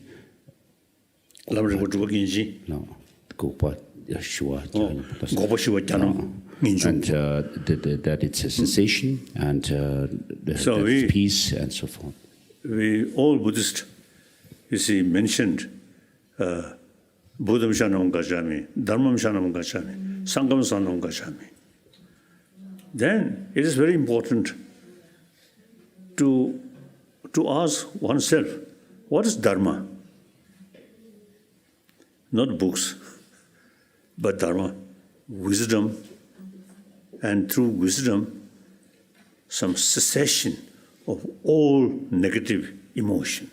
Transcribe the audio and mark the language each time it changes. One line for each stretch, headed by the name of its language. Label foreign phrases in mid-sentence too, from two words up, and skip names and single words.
English: No. And that it's a cessation, and so peace, and so forth. We all Buddhists, you see, mentioned
Pali: Buddham Shanam Gacchami, Dharmam Shanam Gacchami, Sangham Shanam Gacchami.
English: Then it is very important to ask oneself, what is Dharma? Not books, but Dharma, wisdom, and through wisdom, some cessation of all negative emotion.